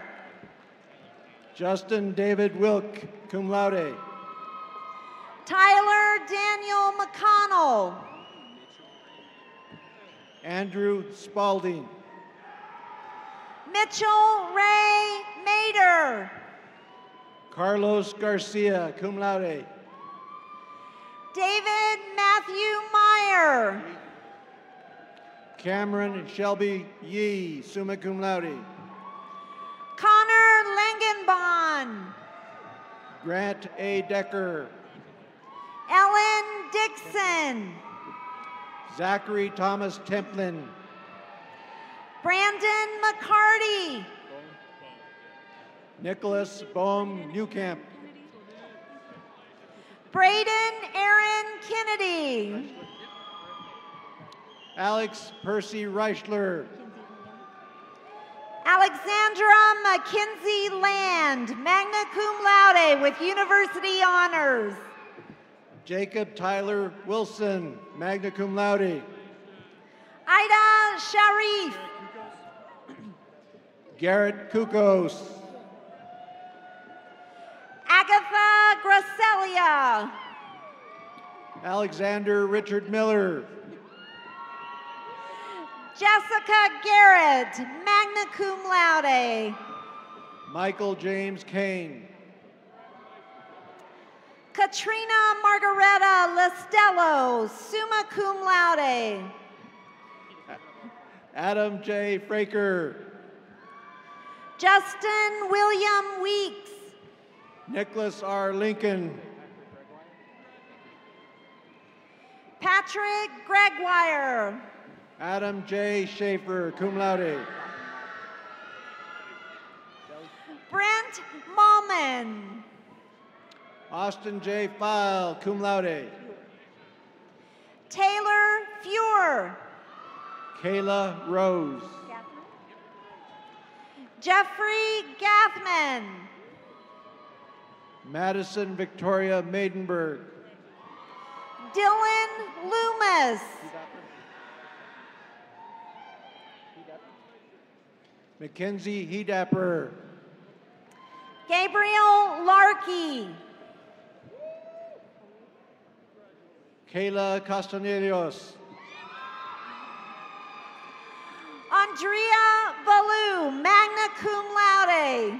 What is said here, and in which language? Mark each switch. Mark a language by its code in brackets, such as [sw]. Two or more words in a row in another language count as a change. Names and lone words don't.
[en] Justin David Wilk, [la] cum laude. [en] Tyler Daniel McConnell. Andrew Spalding. Mitchell Ray Mader. Carlos Garcia, [la] cum laude. [en] David Matthew Meyer. Cameron Shelby Yee, [la] summa cum laude. [en] Connor Langenbahn. Grant A. Decker. Ellen Dixon. Zachary Thomas Templin. Brandon McCarty. Nicholas Bohm Newcamp. Braden Aaron Kennedy. Alex Percy Reichler. Alexandra Mackenzie Land, [la] magna cum laude [en] with university honors. Jacob Tyler Wilson, [la] magna cum laude. [en] Ida Sharif. Garrett Kukos. Agatha Gracelia. Alexander Richard Miller. Jessica Garrett, [la] magna cum laude. [en] Michael James Kane. Katrina Margareta Lestello, [la] summa cum laude. [en] Adam J. Fraker. Justin William Weeks. Nicholas R. Lincoln. Patrick Gregoire. Adam J. Schaefer, [la] cum laude. [en] Brent Malman. Austin J. File, [la] cum laude. [en] Taylor Fuhr. Kayla Rose. Jeffrey Gathman. Madison Victoria Maidenberg. Dylan Loomis. Mackenzie Hedapper. Gabriel Larkey. Kayla Castanedos. Andrea Ballou, [la] magna cum laude.